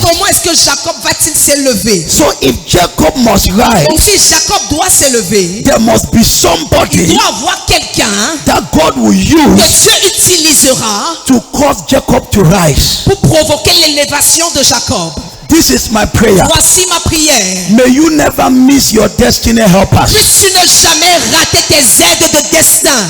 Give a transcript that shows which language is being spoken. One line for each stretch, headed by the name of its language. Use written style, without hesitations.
French: Comment est-ce que Jacob va-t-il s'élever?
English: So if Jacob must rise,
French: Donc si Jacob doit s'élever,
English: there must be
French: il
English: somebody
French: doit avoir quelqu'un
English: that God will
French: que
English: use
French: Dieu utilisera
English: to cause Jacob to rise.
French: pour provoquer l'élévation de Jacob.
English: This is my prayer.
French: Voici ma prière.
English: May you never miss your destiny helpers.
French: Puisses-tu ne jamais rater tes aides de destin.